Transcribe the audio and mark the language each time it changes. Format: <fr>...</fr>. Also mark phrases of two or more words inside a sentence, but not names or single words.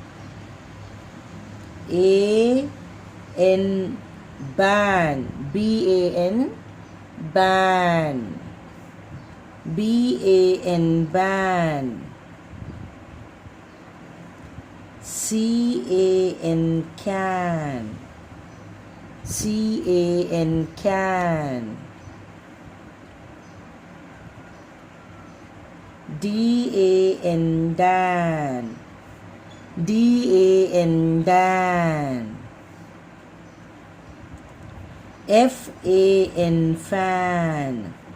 <en>A N, ban. B-A-N, ban. B-A-N, ban. C-A-N, can. C-A-N, can. D-A-N, dan. D-A-N, dan. F-A-N, fan.</en>